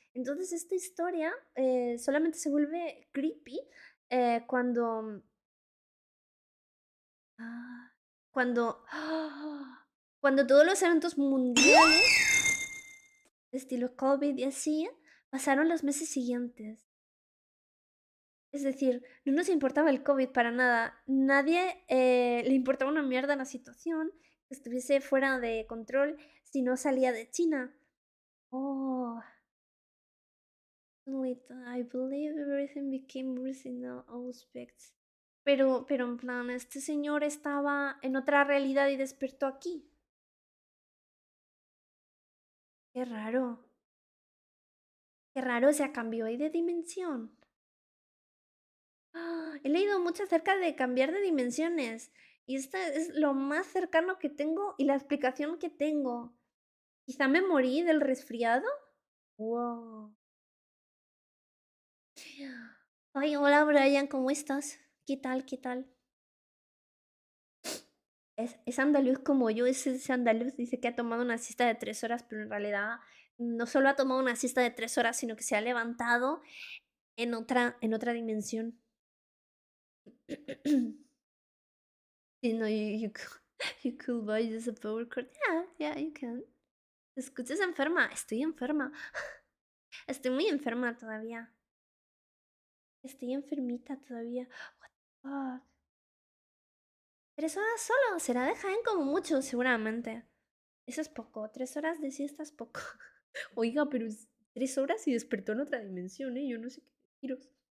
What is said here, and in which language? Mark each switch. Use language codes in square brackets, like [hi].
[es] Entonces esta historia solamente se vuelve creepy cuando Ah, cuando cuando todos los eventos mundiales, estilo COVID y así, pasaron los meses siguientes. Es decir, no nos importaba el COVID para nada. Nadie le importaba una mierda la situación, que estuviese fuera de control si no salía de China. [en] Oh, I believe everything became worse in all aspects. [es] Pero en plan, este señor estaba en otra realidad y despertó aquí. Qué raro. Qué raro, se cambió ahí de dimensión. He leído mucho acerca de cambiar de dimensiones. Y esta es lo más cercano que tengo y la explicación que tengo. Quizá me morí del resfriado. Wow. Ay, hola Brian, ¿cómo estás? ¿Qué tal? ¿Qué tal? Es andaluz como yo, es andaluz. Dice que ha tomado una siesta de 3 horas, pero en realidad no solo ha tomado una siesta de 3 horas, sino que se ha levantado en otra dimensión. [en] You know, you could buy just a power cord. Yeah, you can. [es] ¿Te escuchas enferma? Estoy enferma. Estoy muy enferma todavía. Estoy enfermita todavía. [en] What the fuck? [es] 3 horas solo. Será de Jaén como mucho, seguramente. Eso es poco. 3 horas de siesta es poco. Oiga, pero 3 horas y despertó en otra dimensión, ¿eh? Yo no sé qué deciros.